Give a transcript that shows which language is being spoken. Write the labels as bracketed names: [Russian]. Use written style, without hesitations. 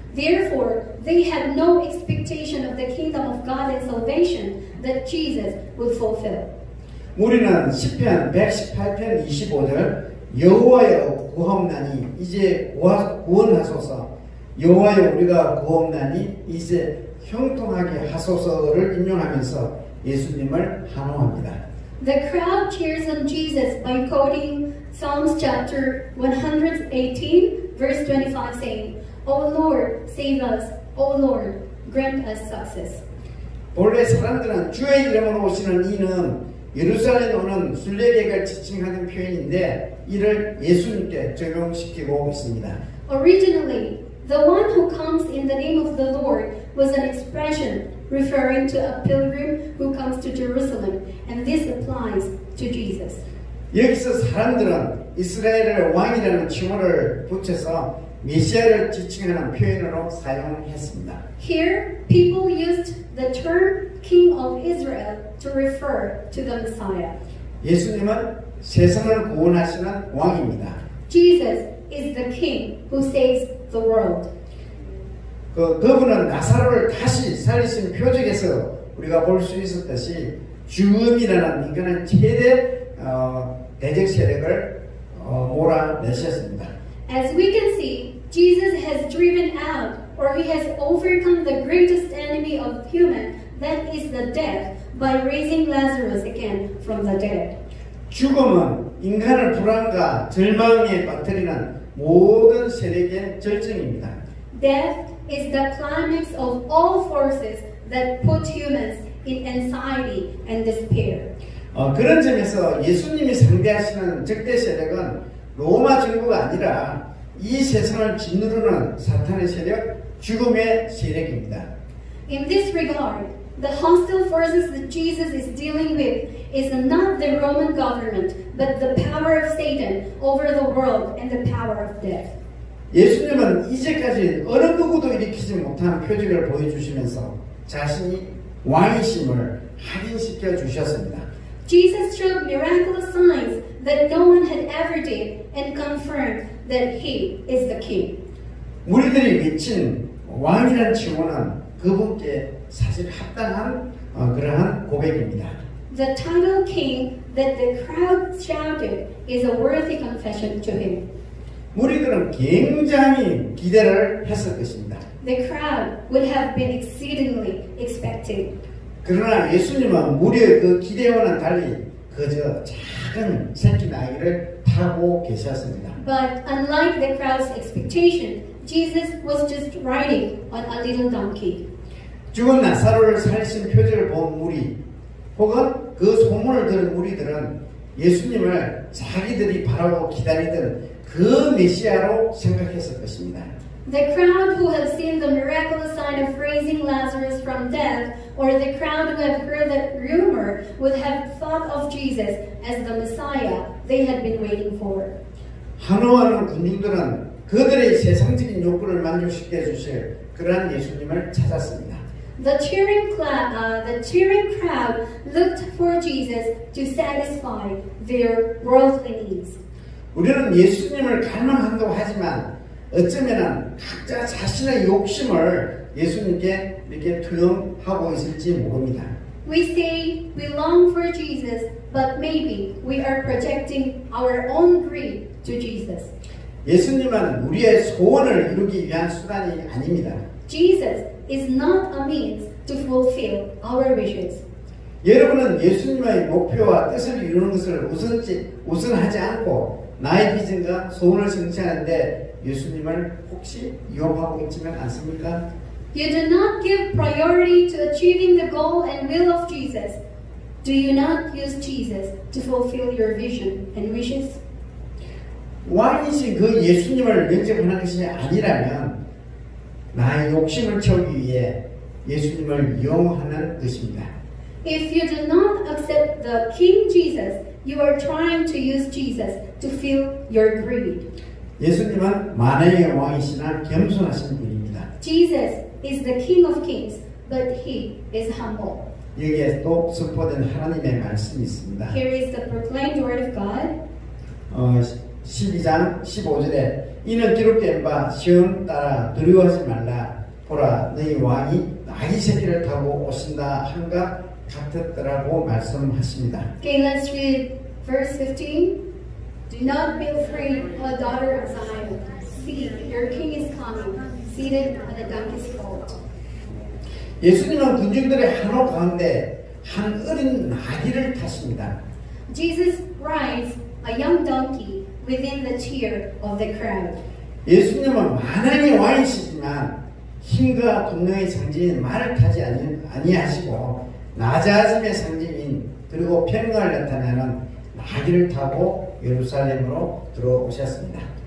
[English] Therefore, they had no expectation of the kingdom of God and salvation that Jesus would fulfill. [Korean] 우리는 시편 118편 25절 여호와여 구하옵나니 이제 구원하소서 여호와여 우리가 구하옵나니 이제 형통하게 하소서를 인용하면서 예수님을 환호합니다. [English] The crowd cheers on Jesus by quoting Psalms chapter 118 verse 25 saying, O Lord, save us. O Lord, grant us success. [Korean] 본래 사람들은 주의 이름으로 오시는 이는 예루살렘에 오는 순례객을 지칭하는 표현인데 이를 예수님께 적용시키고 있습니다. [English] Originally, the one who comes in the name of the Lord was an expression referring to a pilgrim who comes to Jerusalem, and this applies to Jesus. [Korean] 여기서 사람들은 이스라엘의 왕이라는 칭호를 붙여서 메시아를 지칭하는 표현으로 사용했습니다. [English] Here, people used the term King of Israel to refer to the Messiah. [Korean] 예수님은 세상을 구원하시는 왕입니다. [English] Jesus is the King who saves the world. [Korean] 그분은 나사로를 다시 살리신 표적에서 우리가 볼 수 있었듯이 죽음이라는 인간의 최대 대적 세력을 몰아내셨습니다. [English] As we can see, Jesus has driven out, or he has overcome the greatest enemy of human, that is the death, by raising Lazarus again from the dead. [Korean] 죽음은 인간을 불안과 절망에 빠뜨리는 모든 세력의 절정입니다. [English] Death is the climax of all forces that put humans in anxiety and despair. [Korean] 그런 점에서 예수님이 상대하시는 적대 세력은 로마 정부가 아니라 이 세상을 짓누르는 사탄의 세력, 죽음의 세력입니다. [English] In this regard, the hostile forces that Jesus is dealing with is not the Roman government, but the power of Satan over the world and the power of death. [Korean] 예수님은 이제까지 어느 누구도 일으키지 못한 표적을 보여주시면서 자신이 왕이심을 확인시켜 주셨습니다. [English] Jesus showed miraculous signs that no one had ever did and confirmed that he is the king. [Korean] 무리들이 외친 왕이라는 칭호는 그분께 사실 합당한 그러한 고백입니다. [English] The title king that the crowd shouted is a worthy confession to him. [Korean] 무리들은 굉장히 기대를 했을 것입니다. [English] The crowd would have been exceedingly expecting. [Korean] 그러나 예수님은 무리의 그 기대와는 달리 그저 작은 새끼 나귀를 타고 계셨습니다. [English] But unlike the crowd's expectation, Jesus was just riding on a little donkey. [Korean] 죽은 나사로를 살리신 표적을 본 무리 혹은 그 소문을 들은 무리들은 예수님을 자기들이 바라고 기다리던 그 메시아로 생각했을 것입니다. [English] The crowd who have seen the miraculous sign of raising Lazarus from death, or the crowd who have heard the rumor, would have thought of Jesus as the Messiah they had been waiting for. [Korean] 환호하는 군중들은 그들의 세상적인 욕구를 만족시켜 주실 그러한 예수님을 찾았습니다. [English] The cheering crowd looked for Jesus to satisfy their worldly needs. [Korean] 우리는 예수님을 갈망한다고 하지만 어쩌면 각자 자신의 욕심을 예수님께 이렇게 투영하고 있을지 모릅니다. [English] We say we long for Jesus, but maybe we are projecting our own greed to Jesus. [Korean] 예수님은 우리의 소원을 이루기 위한 수단이 아닙니다. [English] Jesus is not a means to fulfill our wishes. [Korean] 여러분은 예수님의 목표와 뜻을 이루는 것을 우선하지 않고 나의 비전과 소원을 성취하는데 예수님을 혹시 이용하고 있지는 않습니까? [English] You do not give priority to achieving the goal and will of Jesus. Do you not use Jesus to fulfill your vision and wishes? [Korean] 왕이신 그 예수님을 영접하는 것이 아니라면 나의 욕심을 채우기 위해 예수님을 이용하는 것입니다. [English] If you do not accept the King Jesus, you are trying to use Jesus to fill your greed. [Korean] 예수님은 만왕의 왕이시나 겸손하신 분입니다. [English] Jesus is the King of Kings, but he is humble. [Korean] 여기에 또 선포된 하나님의 말씀이 있습니다. [English] Here is the proclaimed word of God. [Korean] 12장 15절에 이는 기록된 바 시온 따라 두려워하지 말라 보라 너희 왕이 나귀 새끼를 타고 오신다 한가 같았더라고 말씀하십니다. [English] Okay, let's read verse 15. Do not be afraid, O daughter of Zion. See, your king is coming, seated on a donkey's colt. [Korean] 예수님은 군중들의 한호 가운데 한 어린 나귀를 타십니다. [English] Jesus rides a young donkey within the cheer of the crowd. [Korean] 예수님은 만왕의 왕이시지만 힘과 권능의 상징인 말을 타지 아니하시고 낮아짐의 상징인 그리고 평강을 나타내는 나귀를 타고 예루살렘으로 들어오셨습니다.